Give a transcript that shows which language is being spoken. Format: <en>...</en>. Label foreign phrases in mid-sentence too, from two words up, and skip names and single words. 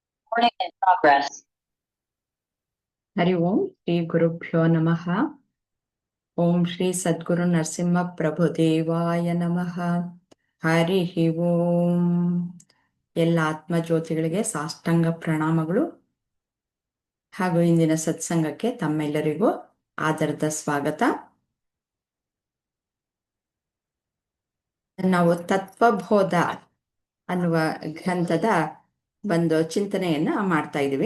<en>Recording in progress.</en> <sa>ಹರಿ ಓಂ ಶ್ರೀ ಗುರುಭ್ಯೋ ನಮಃ. ಓಂ ಶ್ರೀ ಸದ್ಗುರು ನರಸಿಂಹ ಪ್ರಭುದೇವಾಯ ನಮಃ. ಹರಿ ಓಂ.</sa> <kn>ಎಲ್ಲ ಆತ್ಮಜ್ಯೋತಿಗಳಿಗೆ ಸಾಷ್ಟಾಂಗ ಪ್ರಣಾಮಗಳು ಹಾಗೂ ಇಂದಿನ ಸತ್ಸಂಗಕ್ಕೆ ತಮ್ಮೆಲ್ಲರಿಗೂ ಆದರದ ಸ್ವಾಗತ. ನಾವು ತತ್ವಬೋಧ ಅನ್ನುವ ಗ್ರಂಥದ ಒಂದು ಚಿಂತನೆಯನ್ನ ಮಾಡ್ತಾ ಇದ್ದೀವಿ.</kn>